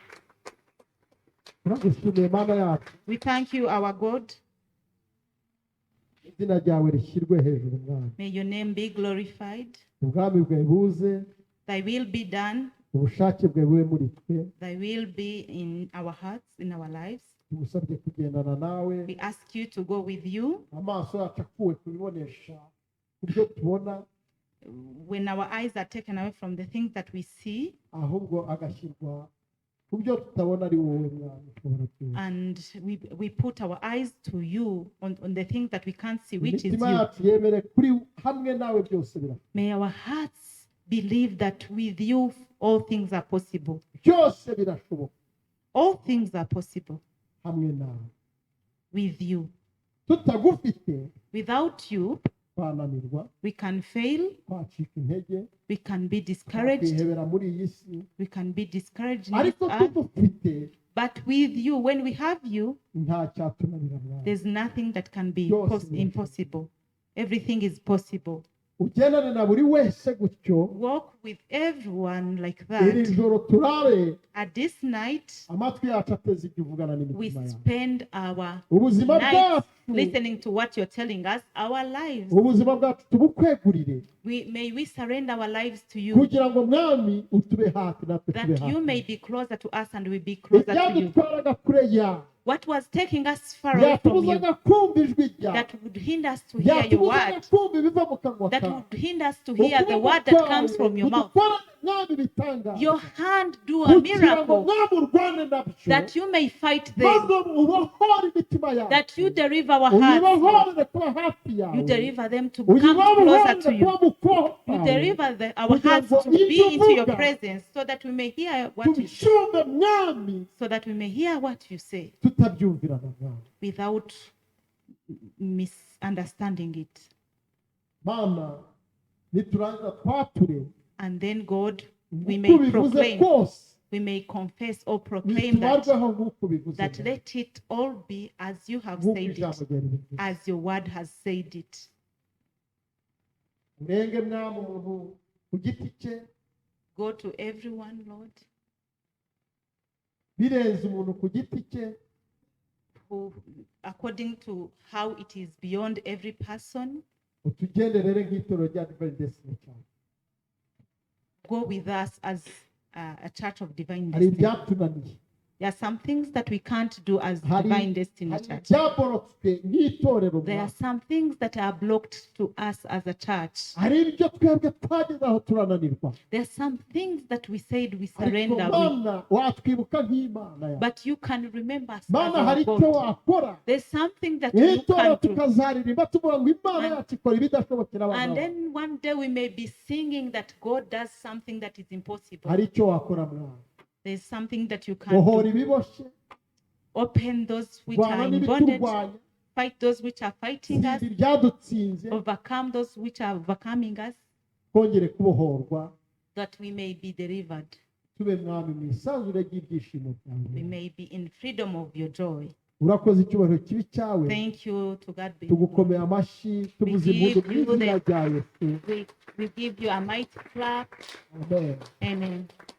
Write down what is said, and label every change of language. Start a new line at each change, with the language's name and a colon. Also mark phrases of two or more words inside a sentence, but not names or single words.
English: We thank you, our God. May your name be glorified. Thy will be done. Thy will be in our hearts, in our lives.
Kinyarwanda: tugusabye kugendana nawe
English: We ask you to go with you.
Kinyarwanda: amaso yacu akuwe kubibonesha kubyo tubona
English: When our eyes are taken away from the things that we see,
Kinyarwanda: ahubwo agashyirwa kubyo tutabona ari wowe mwami ushobora byose.
English: and we put our eyes to you on the things that we can't see, which is
Kinyarwanda: imitima
English: you.
Kinyarwanda: yacu yemere kuri hamwe nawe byose birashoboka
English: May our hearts believe that with you all things are possible.
Kinyarwanda: byose birashoboka
English: All things are possible
Kinyarwanda: hamwe nawe
English: with you.
Kinyarwanda: tutagufite
English: Without you,
Kinyarwanda: twananirwa
English: we can fail,
Kinyarwanda: twacika intege
English: we can be discouraged,
Kinyarwanda: twakihebera muri iyi si
English: we can be discouraged in this
Kinyarwanda: ariko
English: earth.
Kinyarwanda: tugufite
English: But with you, when we have you,
Kinyarwanda: nta cyatunanira mwami
English: there's nothing that can be Yes, impossible. Everything is possible.
Kinyarwanda: ugendane na buri wese gutyo
English: Walk with everyone like
Kinyarwanda: iri
English: that.
Kinyarwanda: joro turare
English: At this night,
Kinyarwanda: amatwi yacu ateze igihe uvugana
English: we
Kinyarwanda: n'imitima yawe
English: spend our
Kinyarwanda: ubuzima
English: nights
Kinyarwanda: bwacu
English: listening to what you're telling us, our lives.
Kinyarwanda: ubuzima bwacu tubukwegurire
English: May we surrender our lives to you,
Kinyarwanda: kugira ngo mwami utube hafi natwe tube
English: that you may
Kinyarwanda: hafi
English: be closer to us and we be closer to you.
Kinyarwanda: ibyadutwaraga kure yawe
English: What was taking us far away from you,
Kinyarwanda: byatubuzaga kumva ijwi ryawe
English: that would hinder us to hear your
Kinyarwanda: byatubuzaga
English: word,
Kinyarwanda: kumva ibiva mu kanwa
English: that
Kinyarwanda: kawe
English: would hinder us to hear the word that comes from your mouth.
Kinyarwanda: mwami bitangaza
English: Your hand do a
Kinyarwanda: kugira ngo
English: miracle,
Kinyarwanda: mwami urwane nabyo
English: that you may fight
Kinyarwanda: maze
English: them,
Kinyarwanda: ubohore imitima yawe
English: that you deliver our hearts,
Kinyarwanda: uyibohorere kuba hafi
English: you
Kinyarwanda: yawe
English: deliver them to come closer
Kinyarwanda: uyibohorere
English: to
Kinyarwanda: kuba
English: you.
Kinyarwanda: mu kuboko
English: You
Kinyarwanda: kwawe
English: deliver our hearts to be into your presence, so that we may hear what you say,
Kinyarwanda: tubyumve mwami
English: so that we may hear what you say
Kinyarwanda: tutabyumvirana mwami
English: without misunderstanding it.
Kinyarwanda: mana niturangiza twature
English: And then, God, we
Kinyarwanda: uko
English: may
Kinyarwanda: bivuze
English: proclaim,
Kinyarwanda: kose
English: we may confess or proclaim
Kinyarwanda: bitubarweho nk'uko bivuze
English: that let it all be as you have
Kinyarwanda: nk'uko
English: said
Kinyarwanda: ijambo
English: it,
Kinyarwanda: ryari rivuze
English: as your word has said it.
Kinyarwanda: urenge mwami umuntu ku giti cye
English: Go to everyone, Lord,
Kinyarwanda: birenze umuntu ku giti cye
English: who, according to how it is beyond every person,
Kinyarwanda: utugenderere nk'itoro rya
English: divine destiny
Kinyarwanda: cyane
English: go with us as a church of divine
Kinyarwanda: hari
English: destiny.
Kinyarwanda: ibyatunaniye
English: There are some things that we can't do as
Kinyarwanda: hari
English: divine destiny
Kinyarwanda: hari
English: church.
Kinyarwanda: ibyaborotswe nk'itorero
English: There are
Kinyarwanda: mwami
English: some things that are blocked to us as a church.
Kinyarwanda: hari ibyo twebwe twageze aho turananirwa
English: There are some things that we said we
Kinyarwanda: ariko
English: surrender with,
Kinyarwanda: mana watwibuka nk'imana yawe
English: but you can remember us as
Kinyarwanda: mana hari
English: our
Kinyarwanda: icyo
English: God.
Kinyarwanda: wakora
English: There's something that you
Kinyarwanda: nk'itorero
English: can do.
Kinyarwanda: tukazaririmba tuvuga ngo imana
English: And-
Kinyarwanda: yacu ikora ibidashobokera
English: And
Kinyarwanda: abana bawe
English: then one day we may be singing that God does something that is impossible.
Kinyarwanda: hari icyo wakora mwana
English: There's something that you can
Kinyarwanda: bohora
English: do.
Kinyarwanda: ibiboshye
English: Open those which are
Kinyarwanda: rwana
English: in bondage,
Kinyarwanda: n'ibiturwanya
English: fight those which are fighting us,
Kinyarwanda: tsinda ibyadutsinze
English: overcome those which are overcoming us,
Kinyarwanda: twongere kubohorwa
English: that we may be delivered.
Kinyarwanda: tube mwami mu isanzure ry'ibyishimo
English: We
Kinyarwanda: byawe
English: may be in freedom of your joy.
Kinyarwanda: urakoze icyubahiro kibi cyawe
English: Thank you, to God be.
Kinyarwanda: tugukomeye amashyi tuvuze impundu mu izina rya yesu
English: We give you a mighty clap.
Kinyarwanda: amen
English: Amen.